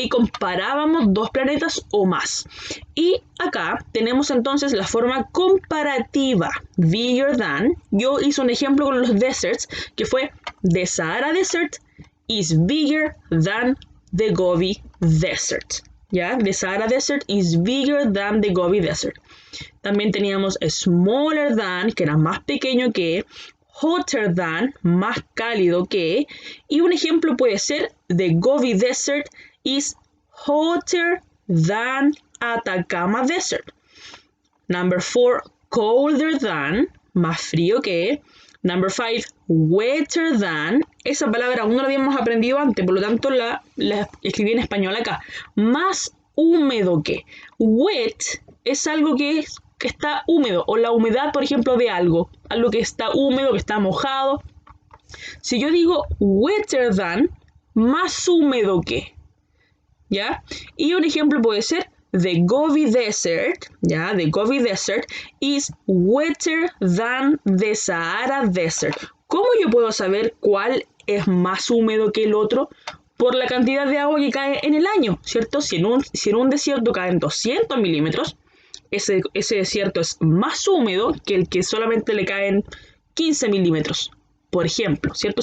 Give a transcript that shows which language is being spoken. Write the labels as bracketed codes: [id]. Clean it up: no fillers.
[es] Ahí comparábamos dos planetas o más. Y acá tenemos entonces la forma comparativa, [en] bigger than. [es] Yo hice un ejemplo con los [en] deserts, [es] que fue [en] the Sahara Desert is bigger than the Gobi Desert. [es] ¿Ya? [en] The Sahara Desert is bigger than the Gobi Desert. [es] También teníamos [en] smaller than, [es] que era más pequeño que, [en] hotter than, [es] más cálido que, y un ejemplo puede ser [en] the Gobi Desert is hotter than Atacama Desert. Number 4, colder than, [es] más frío que. [en] Number 5, wetter than. [es] Esa palabra aún no la habíamos aprendido antes, por lo tanto la escribí en español acá. Más húmedo que. Wet es algo que está húmedo, o la humedad, por ejemplo, de algo que está húmedo, que está mojado. Si yo digo [en] wetter than, [es] más húmedo que, ¿ya? Y un ejemplo puede ser the Gobi Desert, ¿ya? [en] The Gobi Desert is wetter than the Sahara Desert. [es] ¿Cómo yo puedo saber cuál es más húmedo que el otro? Por la cantidad de agua que cae en el año, ¿cierto? Si en un desierto caen 200 milímetros, ese desierto es más húmedo que el que solamente le caen 15 milímetros, por ejemplo, ¿cierto?